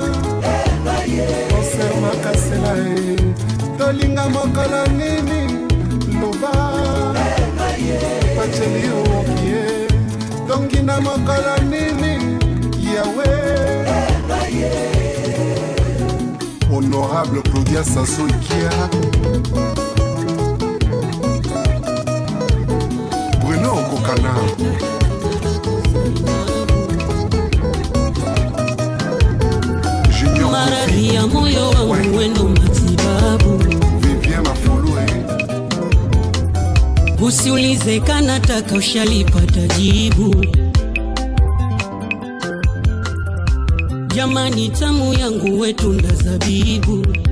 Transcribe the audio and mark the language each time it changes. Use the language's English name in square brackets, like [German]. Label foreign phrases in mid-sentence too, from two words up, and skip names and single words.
[Lingala] Ose makasela Tolinga makala nini Loba Pacheli okie Tongina makala nini Yahweh Honorable Claudia Sasso Ikia Bruno Okokana [Swahili] Maradhi ya moyo wangu wendo matibabu Vivien Mafulue Usiulize kanataka ushalipata jibu Jamani tamu yangu wetunda zabibu